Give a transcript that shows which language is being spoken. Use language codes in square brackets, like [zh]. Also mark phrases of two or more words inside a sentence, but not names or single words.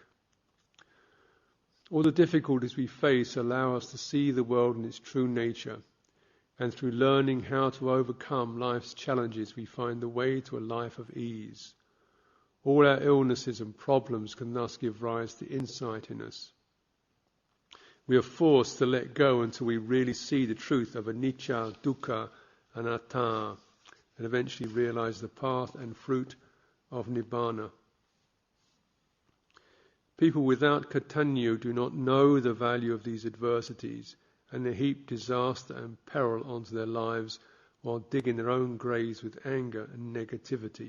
[en] All the difficulties we face allow us to see the world in its true nature, and through learning how to overcome life's challenges, we find the way to a life of ease. All our illnesses and problems can thus give rise to insight in us. We are forced to let go until we really see the truth of [pi] anicca, dukkha, anatta, [en] and eventually realize the path and fruit of nibbana. People without katanyu do not know the value of these adversities, and they heap disaster and peril onto their lives while digging their own graves with anger and negativity.